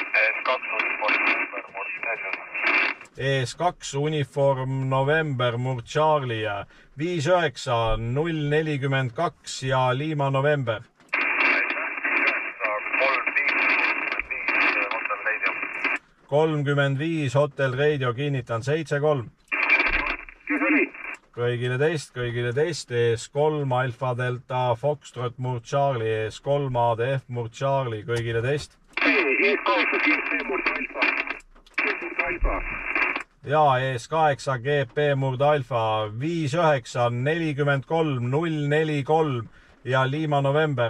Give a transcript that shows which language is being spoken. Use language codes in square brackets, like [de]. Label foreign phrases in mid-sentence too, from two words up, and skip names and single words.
[et] ES2 Uniform November, Murd Charlie, 59042 ja Lima November. 35 Hotel Radio, kinnitan 7-3. Kõigile teist, ES3 Alfa Delta Foxtrot, Murd Charlie, ES3 ADF, Murd Charlie, kõigile teist. Ja ES8 GP Murd Alfa 5943043 ja Lima November.